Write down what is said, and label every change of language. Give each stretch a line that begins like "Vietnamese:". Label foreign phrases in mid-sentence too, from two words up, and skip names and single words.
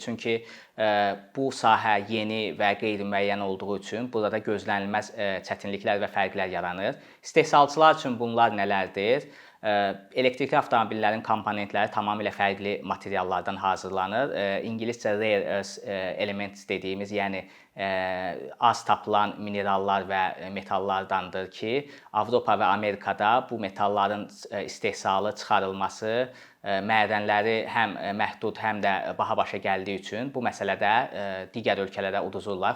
Azerbaijani: Çünki bu sahə yeni və qeyri-müəyyən olduğu üçün burada gözlənilməz çətinliklər və fərqlər yaranır. İstehsalçılar üçün bunlar nələrdir? Elektrikli avtomobillərin komponentləri tamamilə fərqli materiallardan hazırlanır. İngiliscə
English: rare earth elements
Azerbaijani: dediyimiz, yəni az tapılan minerallar və metallardandır ki, Avropa və Amerikada bu metalların istehsalı, çıxarılması, mədənləri həm məhdud, həm də baha başa gəldiyi üçün bu məsələdə digər ölkələrə uduzurlar.